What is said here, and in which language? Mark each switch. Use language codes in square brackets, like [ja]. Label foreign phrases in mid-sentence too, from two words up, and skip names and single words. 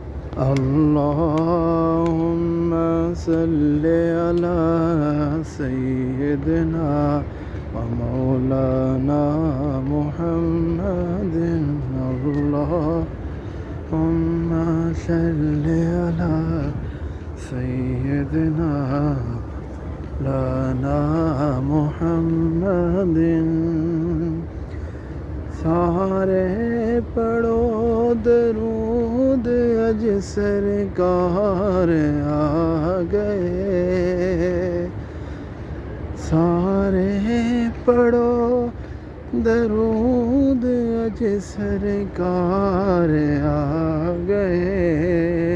[ar] اللهم صل على سيدنا ومولانا محمد. اللهم صل على سيدنا مولانا محمد. [pa] سارے پڑھو درود اج سرکار آ گئے. سارے پڑھو درود اج سرکار آ گئے.